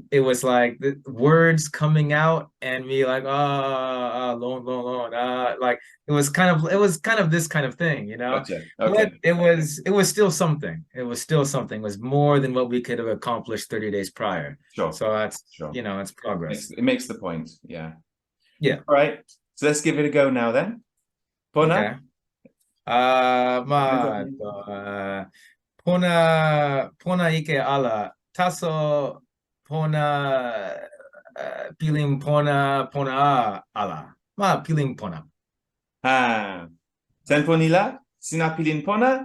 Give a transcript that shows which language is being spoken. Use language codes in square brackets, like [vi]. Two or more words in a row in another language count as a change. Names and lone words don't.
[en] It was like the words coming out and me like long, like it was kind of this kind of thing, you know. Gotcha. But Okay. it was still something. It was still something. It was more than what we could have accomplished 30 days prior. Sure. So that's Sure. it's progress. It makes the point. Yeah. Yeah. All right. So let's give it a go now then. [tok] Pona? [en] Okay. [tok] Pona ike ala taso pona piling pona ala piling pona. Tenpo nila? Sina pilin pona?